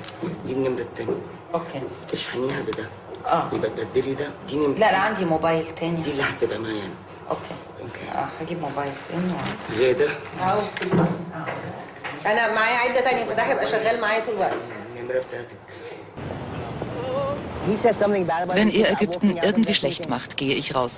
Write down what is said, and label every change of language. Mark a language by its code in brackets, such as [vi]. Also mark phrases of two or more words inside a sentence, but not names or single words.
[ar] دي النمرة التانية. اوكي. اشحنيها بده. يبقى تبدلي ده. دي نمرة. لا عندي موبايل تاني. دي اللي هتبقى معايا انا. اوكي. هجيب موبايل تاني. غادة. انا معايا عدة تانية فده هيبقى شغال معايا طول الوقت. النمرة بتاعتك. [de] Wenn ihr Ägypten irgendwie schlecht macht, gehe ich raus.